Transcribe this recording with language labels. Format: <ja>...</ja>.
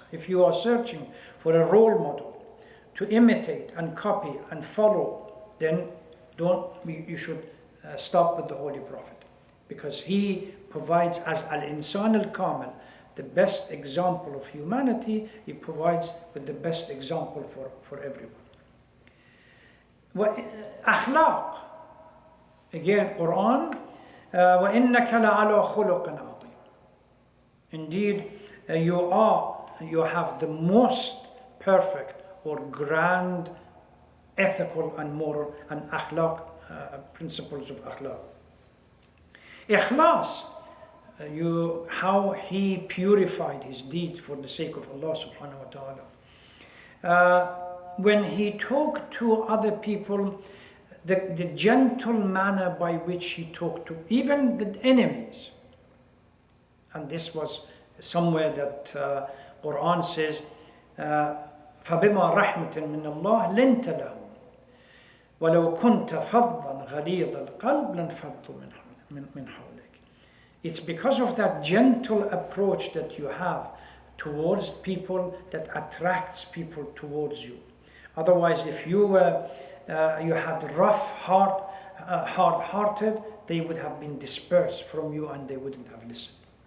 <en>If you are searching for a role model to imitate and copy and follow, then you should stop with the Holy Prophet, because he provides, as al-insan al-kamil, the best example of humanity. He provides with the best example for everyone.</en> <ar>Akhlaq, again, Quran, وَإِنَّكَ لَعَلَى خُلُقٍ عَظِيمٍ.</ar> <en>Indeed, you have the most perfect or grand ethical and moral and akhlaq, principles of akhlaq. Ikhlas, how he purified his deeds for the sake of Allah subhanahu wa ta'ala. When he talked to other people, the gentle manner by which he talked to even the enemies. And this was somewhere that Quran says,</en> <ar>فَبِمَا رَحْمَةٍ مِّنَ اللَّهِ لِنْتَ لَهُمْ وَلَوْ كُنْتَ فَضًّا غَلِيظَ الْقَلْبِ لَانْفَضُّوا مِنْ حَوْلِكَ.</ar> <en>It's because of that gentle approach that you have towards people that attracts people towards you. Otherwise, if you had rough, hard-hearted, they would have been dispersed from you and they wouldn't have listened.</en>